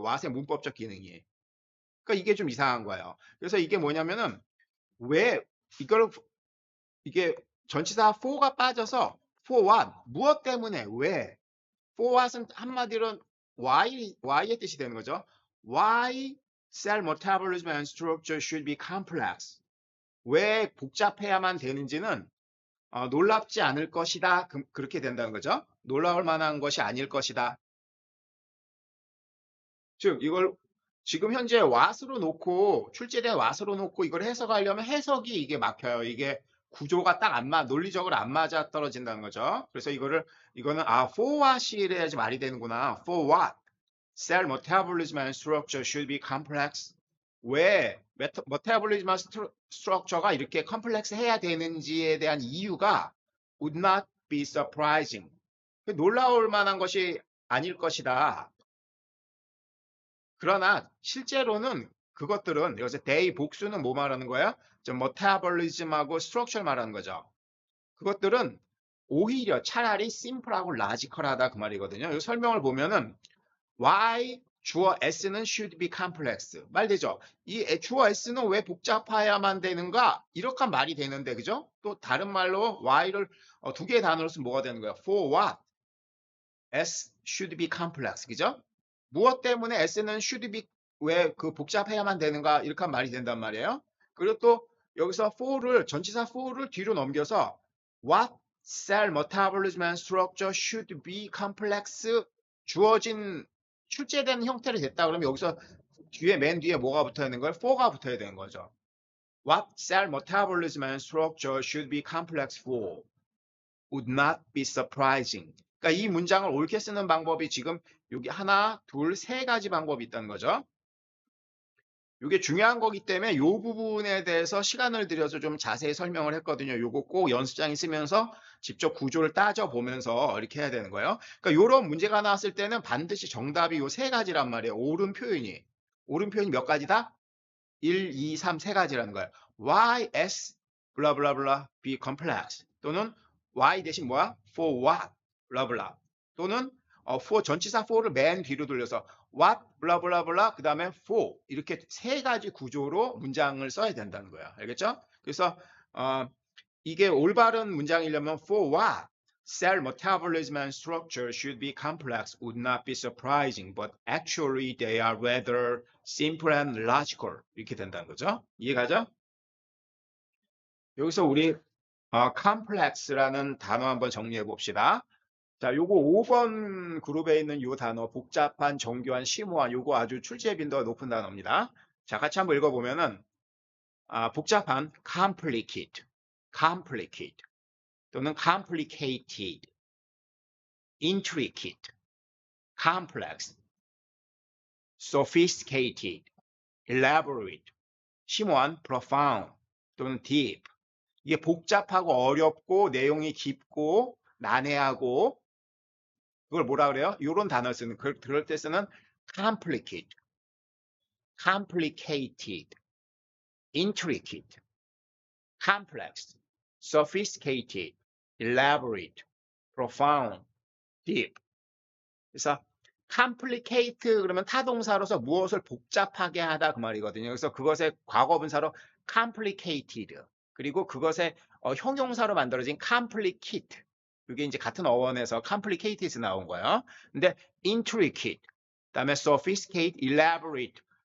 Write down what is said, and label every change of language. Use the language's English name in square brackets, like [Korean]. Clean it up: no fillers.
[Korean] 왓의 문법적 기능이. 그러니까 이게 좀 이상한 거예요. 그래서 이게 뭐냐면은 왜 이걸 이게 전치사 for가 빠져서 for what 무엇 때문에 왜 for what은 한마디로 why의 뜻이 되는 거죠. [English] Why cell metabolism and structure should be complex. [Korean] 왜 복잡해야만 되는지는 놀랍지 않을 것이다. 그렇게 된다는 거죠. 놀라울 만한 것이 아닐 것이다. 즉 이걸 지금 현재 왓으로 놓고 출제된 왓으로 놓고 이걸 해석하려면 해석이 이게 막혀요. 이게 구조가 딱 안 논리적으로 안 맞아 떨어진다는 거죠. 그래서 이거는 for what이 이래야지 말이 되는구나. [English] For what? Cell metabolism and structure should be complex. [Korean] 왜 metabolism and structure가 이렇게 컴플렉스 해야 되는지에 대한 이유가 [English] would not be surprising. [Korean] 놀라울 만한 것이 아닐 것이다. 그러나 실제로는 그것들은 여기서 they 복수는 뭐 말하는 거야? metabolism하고 structure 말하는 거죠. 그것들은 오히려 차라리 simple하고 logical하다 그 말이거든요. 이 설명을 보면은 why 주어 s는 [English] should be complex [Korean] 말되죠. 이 주어 s는 왜 복잡해야만 되는가? 이렇게 말이 되는데 그죠? 또 다른 말로 why를 두 개의 단어로 쓰면 뭐가 되는 거야? [English] For what? S should be complex [Korean] 그죠? 무엇 때문에 S는 should be 왜 그 복잡해야만 되는가 이렇게 하면 말이 된단 말이에요. 그리고 또 여기서 for를 전치사 for를 뒤로 넘겨서 [English] what cell metabolism and structure should be complex [Korean] 주어진 출제된 형태를 됐다 그러면 여기서 뒤에 맨 뒤에 뭐가 붙어야 되는 거예요? for가 붙어야 되는 거죠. [English] What cell metabolism and structure should be complex for would not be surprising. [Korean] 그러니까 이 문장을 옳게 쓰는 방법이 지금 여기 하나, 둘, 세 가지 방법이 있다는 거죠. 이게 중요한 거기 때문에 이 부분에 대해서 시간을 들여서 좀 자세히 설명을 했거든요. 요거 꼭 연습장에 쓰면서 직접 구조를 따져보면서 이렇게 해야 되는 거예요. 그러니까 이런 문제가 나왔을 때는 반드시 정답이 요 세 가지란 말이에요. 옳은 표현이. 옳은 표현이 몇 가지다? 1, 2, 3, 세 가지라는 거예요. Why S 블라블라블라 be complex 또는 why 대신 뭐야? For what 블라블라 또는 for 전치사 for를 맨 뒤로 돌려서 what 블라블라블라 그 다음에 for 이렇게 세 가지 구조로 문장을 써야 된다는 거야. 알겠죠? 그래서 이게 올바른 문장이려면 [English] for what cell metabolism and structure should be complex would not be surprising, but actually they are rather simple and logical. [Korean] 이렇게 된다는 거죠. 이해가죠? 여기서 우리 complex라는 단어 한번 정리해 봅시다. 자, 요거 5번 그룹에 있는 요 단어 복잡한, 정교한, 심오한 요거 아주 출제 빈도가 높은 단어입니다. 자, 같이 한번 읽어보면은 복잡한 complicate, complicate 또는 complicated, intricate, complex, sophisticated, elaborate, 심오한 profound 또는 deep. 이게 복잡하고 어렵고 내용이 깊고 난해하고 그걸 뭐라 그래요? 이런 단어 쓰는 그럴 때 쓰는 complicate, complicated, intricate, complex, sophisticated, elaborate, profound, deep. 그래서 complicate 그러면 타동사로서 무엇을 복잡하게 하다 그 말이거든요. 그래서 그것의 과거분사로 complicated 그리고 그것의 형용사로 만들어진 complicate 이게 이제 같은 어원에서 complicated에서 나온 거예요. 근데 intricate 그다음에 sophisticate, elaborate